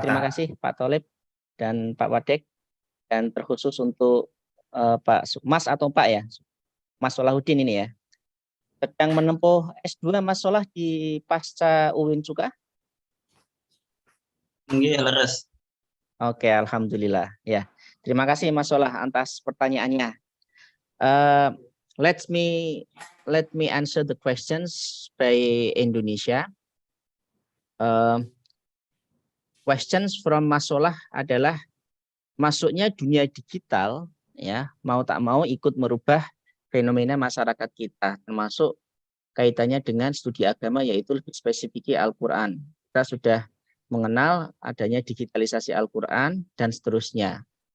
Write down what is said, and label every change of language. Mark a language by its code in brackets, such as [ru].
[id] Terima kasih Pak Tholib dan Pak Wadek, dan terkhusus untuk Pak Mas atau Pak ya, Mas Salahuddin ini ya, sedang menempuh S2 Mas Solah di pasca UIN juga? [jv] Leres. [id] Oke, alhamdulillah ya. Terima kasih Mas Solah atas pertanyaannya. [en] Let me answer the questions by Indonesia. Questions from [id] Mas Solah adalah masuknya dunia digital ya, mau tak mau ikut merubah fenomena masyarakat kita, termasuk kaitannya dengan studi agama, yaitu lebih spesifiknya Al-Quran. Kita sudah mengenal adanya digitalisasi Al-Quran dan seterusnya.